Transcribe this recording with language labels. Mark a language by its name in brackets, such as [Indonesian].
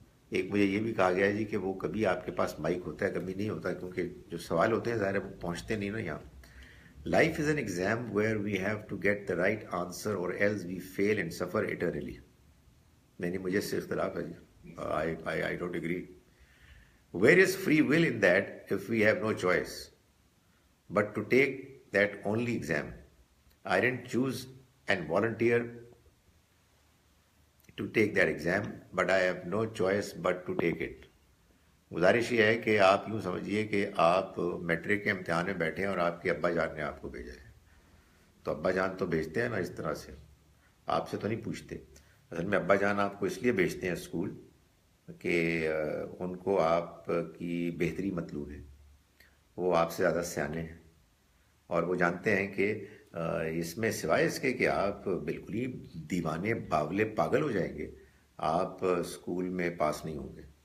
[Urdu] ایک مجھے یہ بھی کہا گیا ہے جی کہ وہ کبھی آپ کے پاس مائک ہوتا ہے کبھی نہیں ہوتا, کیونکہ جو سوال ہوتے ہیں ظاہر ہے وہ پہنچتے نہیں نا یہاں. [English] Life is an exam where we have to get the right answer or else we fail and suffer eternally. [Urdu] نہیں مجھے اس سے اختلاف ہے جی, [English] I don't agree. Where is free will in that if we have no choice but to take that only exam? I didn't choose and volunteer to take that exam, but I have no choice but to take it. [Urdu] گزارش یہ ہے کہ آپ یوں سمجھیے کہ آپ matric کے امتحان میں بیٹھے ہیں اور آپ کے ابا جان نے آپ کو بھیجا ہے, تو ابا جان تو بھیجتے ہیں نا اس طرح سے, آپ سے تو نہیں پوچھتے. اصل میں ابا جان آپ کو اس لیے بھیجتے ہیں اسکول کہ ان کو آپ کی بہتری مطلوب ہے, وہ آپ سے زیادہ سیانے ہیں اور وہ جانتے ہیں کہ اس میں سوائے اس کے کہ آپ بالکل ہی دیوانے باولے پاگل ہو جائیں گے, آپ اسکول میں پاس نہیں ہوں گے.